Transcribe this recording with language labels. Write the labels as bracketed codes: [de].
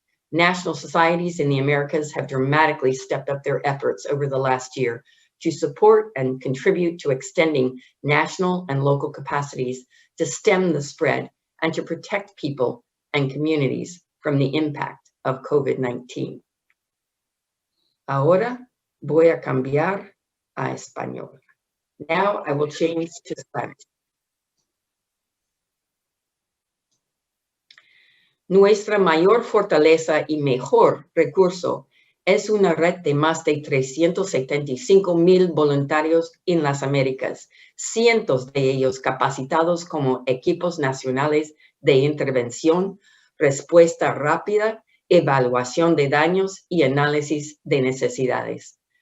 [en] National societies in the Americas have dramatically stepped up their efforts over the last year to support and contribute to extending national and local capacities to stem the spread and to protect people and communities from the impact of COVID-19. [es] Ahora voy a cambiar a español. [en] Now I will change to Spanish. [es] Nuestra mayor fortaleza y mejor recurso es una red de más de 375,000 voluntarios en las Américas, cientos de ellos capacitados como equipos nacionales de intervención, respuesta rápida, evaluación de daños y análisis de necesidades.